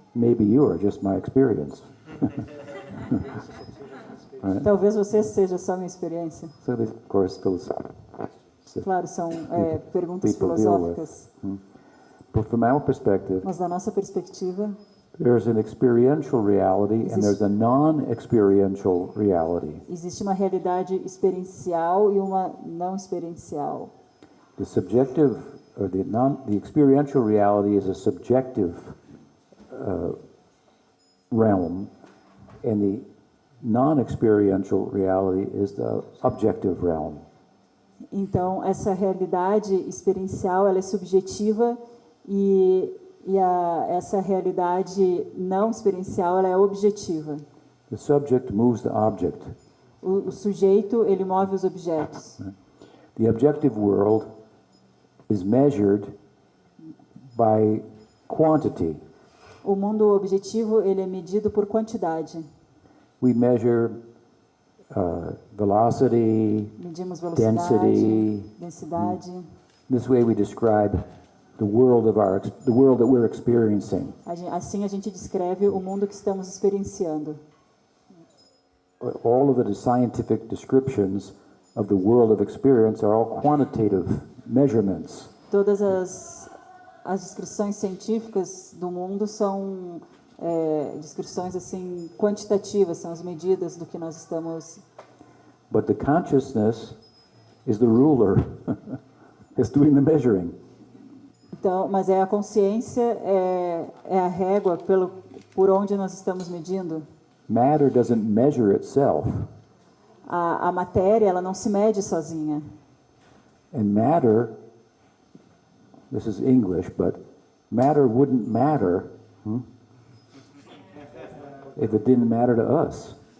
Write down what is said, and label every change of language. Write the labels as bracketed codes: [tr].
[en] Maybe you are just my experience. [pt] Talvez você seja só minha experiência. [en] So this, of course, philosophical. [pt] Claro, são perguntas [en] People deal with. [pt] filosóficas. [en] But from our perspective, [pt] Mas da nossa perspectiva, [en] there's an experiential reality and there's a non-experiential reality. [pt] existe uma realidade experiencial e uma não experiencial. [en] The subjective or the experiential reality is a subjective realm, and the non-experiential reality is the objective realm. [pt] Então, essa realidade experiencial, ela é subjetiva e essa realidade não experiencial, ela é objetiva. [en] The subject moves the object. [pt] O sujeito, ele move os objetos. [en] The objective world is measured by quantity. [pt] O mundo objetivo, ele é medido por quantidade. [en] We measure velocity, [pt] Medimos velocidade, [en] density. [pt] densidade. [en] This way we describe the world that we're experiencing. [pt] Assim a gente descreve o mundo que estamos experienciando. [en] All of the scientific descriptions of the world of experience are all quantitative measurements. [pt] Todas as descrições científicas do mundo são descrições assim quantitativas, são as medidas do que nós estamos. [en] But the consciousness is the ruler. It's doing the measuring. [pt] Então, mas a consciência é a régua por onde nós estamos medindo. [en] Matter doesn't measure itself. [pt] A matéria, ela não se mede sozinha. [en] And matter, this is English, but matter wouldn't matter if it didn't matter to us.